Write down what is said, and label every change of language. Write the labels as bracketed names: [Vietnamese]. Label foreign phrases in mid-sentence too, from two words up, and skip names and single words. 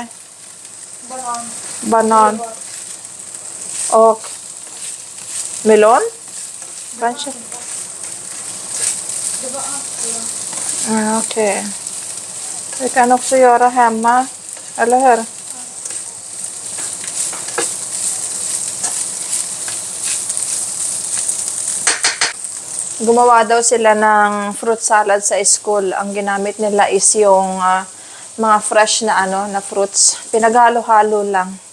[Swedish] banan. banan och melon? Kanske? Det var allt. Okej. Vi kan också göra hemma, eller hur? [Filipino] Gumawa daw sila ng [English] fruit salad [Filipino] sa school. Ang ginamit nila is yung mga fresh na na fruits. Pinaghalo-halo lang.